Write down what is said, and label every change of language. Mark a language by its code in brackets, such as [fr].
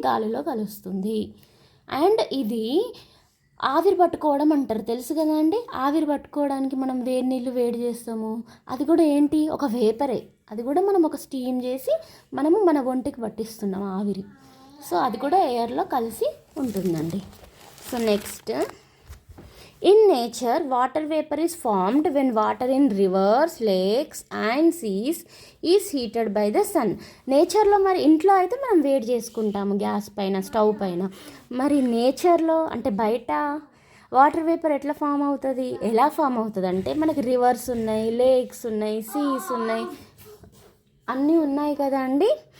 [te] గాలిలో కలుస్తుంది. అండ్ ఇది ఆవిరి పట్టుకోవడం అంటారు, తెలుసు కదా అండి. ఆవిరి పట్టుకోవడానికి మనం వేడి నీళ్ళు వేడి చేస్తాము, అది కూడా ఏంటి? ఒక వేపరే. అది కూడా మనం ఒక స్టీమ్ చేసి మనము మన ఒంటికి పట్టిస్తున్నాం ఆవిరి. సో అది కూడా ఎయిర్లో కలిసి ఉంటుందండి. [en] So next, in nature water vapor is formed when water in rivers, lakes and seas is heated by the sun. [te] నేచర్లో మరి ఇంట్లో అయితే మనం వేడి చేసుకుంటాము గ్యాస్ పైన, స్టవ్ పైన. మరి నేచర్లో అంటే బయట వాటర్ వేపర్ ఎట్లా ఫామ్ అవుతుంది? ఎలా ఫామ్ అవుతుంది అంటే మనకి రివర్స్ ఉన్నాయి, లేక్స్ ఉన్నాయి, సీస్ ఉన్నాయి, అన్నీ ఉన్నాయి కదా అండి.